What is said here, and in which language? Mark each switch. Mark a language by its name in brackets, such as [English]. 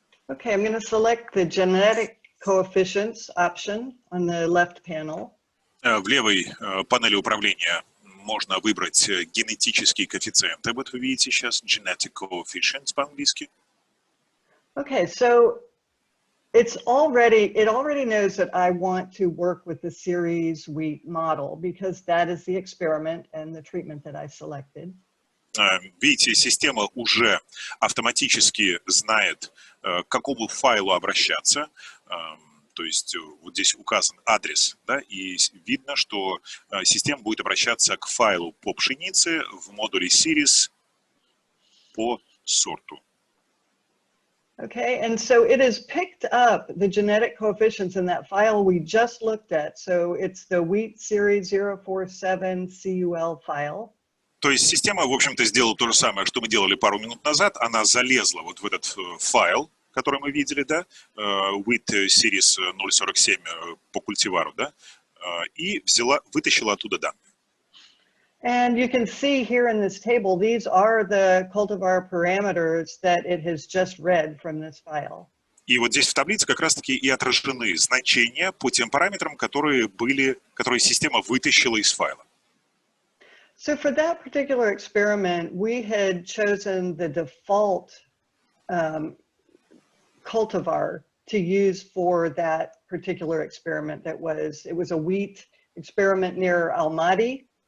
[English] Okay, I'm going to select the genetic coefficients option on the left panel. [Russian] В левой панели управления можно выбрать генетические коэффициенты. Вот вы видите сейчас [English] genetic coefficients [Russian] по-английски. [English] Okay, so it already knows that I want to work with the series wheat model because that is the experiment and the treatment that I selected. [Russian] Видите, система уже автоматически знает, к какому файлу обращаться. То есть вот здесь указан адрес, да, и видно, что система будет обращаться к файлу по пшенице в модуле Series по сорту. [English] Okay, and so it has picked up the genetic coefficients in that file we just looked at. So it's the wheat series 047 CUL file. [Russian] То есть система, в общем-то, сделала то же самое, что мы делали пару минут назад. Она залезла вот в этот файл, который мы видели, да, wheat series 047 по культивару, да, и вытащила оттуда данные. [English] And you can see here in this table, these are the cultivar parameters that it has just read from this file. [Russian] И вот здесь в таблице как раз-таки и отражены значения по тем параметрам, которые система вытащила из файла. [English] So for that particular experiment, we had chosen the default cultivar to use for that particular experiment. It was a wheat experiment near Almaty.